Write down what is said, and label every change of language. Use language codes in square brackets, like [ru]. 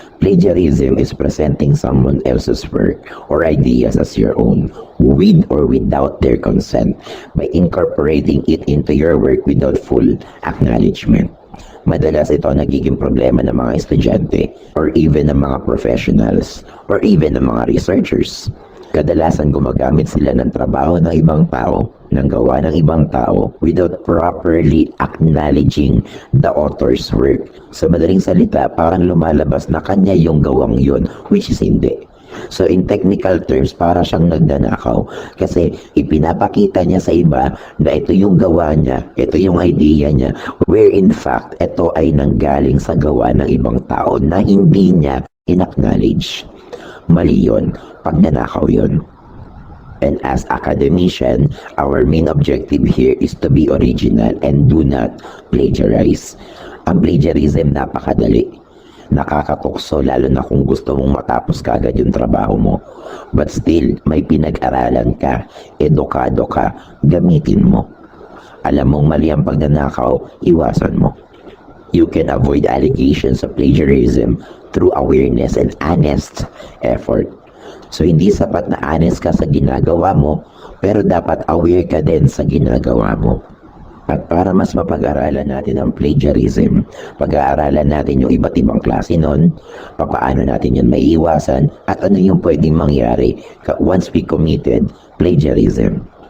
[en] Plagiarism is presenting someone else's work or ideas as your own, with or without their consent, by incorporating it into your work without full acknowledgement. [tl] Madalas ito nagiging problema ng mga estudyante, or even ng mga professionals, or even ng mga researchers. Kadalasan gumagamit sila ng trabaho ng ibang tao, ng gawa ng ibang tao, without properly acknowledging the author's work. Sa madaling salita, parang lumalabas na kanya yung gawang yun, which is hindi. So in technical terms, para siyang nagnanakaw kasi ipinapakita niya sa iba na ito yung gawa niya, ito yung idea niya, where in fact, ito ay nanggaling sa gawa ng ibang tao na hindi niya in-acknowledge. Mali yun. Pagnanakaw yun. [en] And as academician, our main objective here is to be original and do not plagiarize. [tl] Ang plagiarism napakadali. Nakakatukso lalo na kung gusto mong matapos kagad yung trabaho mo. But still, may pinag-aralan ka, edukado ka, gamitin mo. Alam mong mali ang pagnanakaw, iwasan mo. [en] You can avoid allegations of plagiarism through awareness and honest effort. [tl] So hindi sapat na honest ka sa ginagawa mo, pero dapat aware ka din sa ginagawa mo. At para mas mapag-aralan natin ang plagiarism, pag-aaralan natin yung iba't ibang klase nun, paano natin yun maiiwasan, at ano yung pwedeng mangyari once we committed plagiarism.